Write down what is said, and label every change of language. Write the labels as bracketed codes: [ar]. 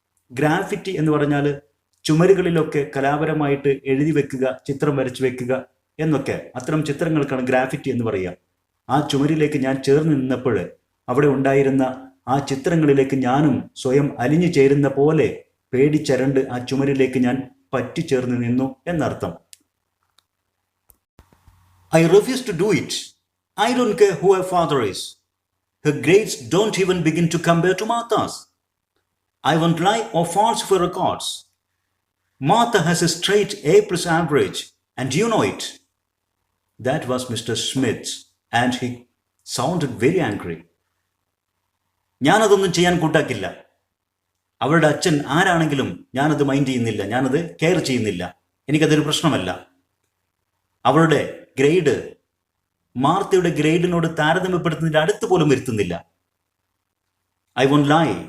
[ml] Graffiti എന്ന് പറഞ്ഞാൽ ചുമരുകളിലൊക്കെ കലാപരമായിട്ട് എഴുതി വെക്കുക, ചിത്രം വരച്ചു വെക്കുക എന്നൊക്കെ, അത്തരം ചിത്രങ്ങൾക്കാണ് ഗ്രാഫിറ്റി എന്ന് പറയുക. ആ ചുമരിലേക്ക് ഞാൻ ചേർന്ന് നിന്നപ്പോൾ അവിടെ ഉണ്ടായിരുന്ന ആ ചിത്രങ്ങളിലേക്ക് ഞാനും സ്വയം അലിഞ്ഞു ചേരുന്ന പോലെ പേടിച്ചരണ്ട് ആ ചുമരിലേക്ക് ഞാൻ പറ്റിച്ചേർന്ന് നിന്നു എന്നർത്ഥം. [en] I refuse to do it. I don't care who her father is. Her grades don't even begin to compare to Martha's. I won't lie or falsify records. Martha has a straight A+ average, and you know it. That was Mr. Smith, and he sounded very angry. [ml] ഞാനതൊന്നും ചെയ്യാൻ കൂട്ടാക്കില്ല. അവളുടെ അച്ഛൻ ആരാണെങ്കിലും ഞാനത് mind ചെയ്യുന്നില്ല, ഞാനത് care ചെയ്യുന്നില്ല, എനിക്കതൊരു പ്രശ്നമല്ല. അവളുടെ ഗ്രേഡ് മാർത്തയുടെ ഗ്രേഡിനോട് താരതമ്യപ്പെടുത്തുന്നതിൻ്റെ അടുത്ത് പോലും വരുത്തുന്നില്ല. [en] I won't lie.